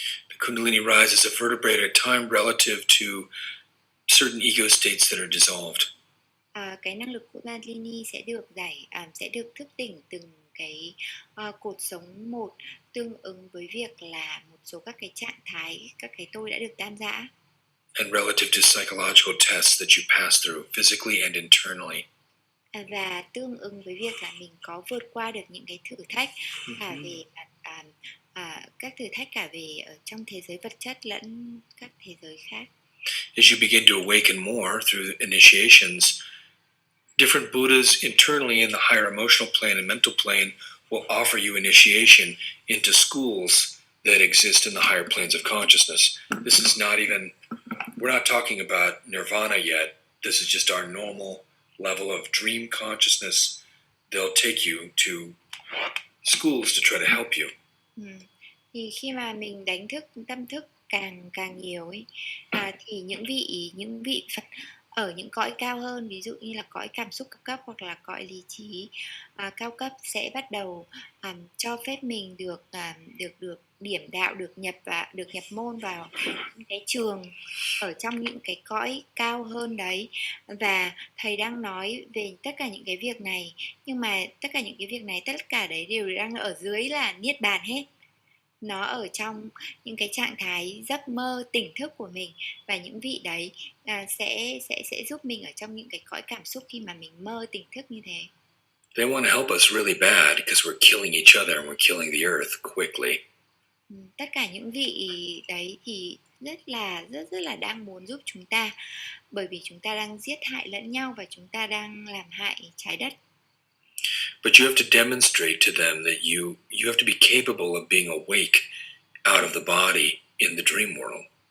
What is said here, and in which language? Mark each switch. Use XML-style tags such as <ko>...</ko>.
<en>The Kundalini rises a vertebrae at a time relative to certain ego states that are dissolved.</en> <vi>Cái năng lực Kundalini sẽ được thức tỉnh từng cái cột sống một, tương ứng với việc là một số các cái trạng thái, các cái tôi đã được tan rã.</vi> <en>And relative to psychological tests that you pass through physically and internally.</en> <vi>Và tương ứng với việc là mình có vượt qua được những cái thử thách cả về các thử thách cả về ở trong thế giới vật chất lẫn các thế giới khác.</vi> <en>As you begin to awaken more through initiations, different Buddhas internally in the higher emotional plane and mental plane will offer you initiation into schools that exist in the higher planes of consciousness. This is not even, we're not talking about nirvana yet. This is just our normal level of dream consciousness. They'll take you to schools to try to help you.</en> <vi>Thì khi mà mình đánh thức tâm thức càng nhiều ấy, thì những vị Phật ở những cõi cao hơn, ví dụ như là cõi cảm xúc cao cấp hoặc là cõi lý trí cao cấp sẽ bắt đầu cho phép mình được điểm đạo, được nhập môn vào những cái trường ở trong những cái cõi cao hơn đấy. Và thầy đang nói về tất cả những cái việc này, nhưng mà tất cả những cái việc này, tất cả đấy đều đang ở dưới là niết bàn hết. Nó ở trong những cái trạng thái giấc mơ tỉnh thức của mình, và những vị đấy sẽ giúp mình ở trong những cái cõi cảm xúc khi mà mình mơ tỉnh thức như thế.</vi> <en>They want to help us really bad because we're killing each other and we're killing the earth quickly.</en> <vi>Tất cả những vị đấy thì rất là đang muốn giúp chúng ta, bởi vì chúng ta đang giết hại lẫn nhau và chúng ta đang làm hại trái đất.</vi> <en>But you have to demonstrate to them that you have to be capable of being awake out of the body in the dream world.</en>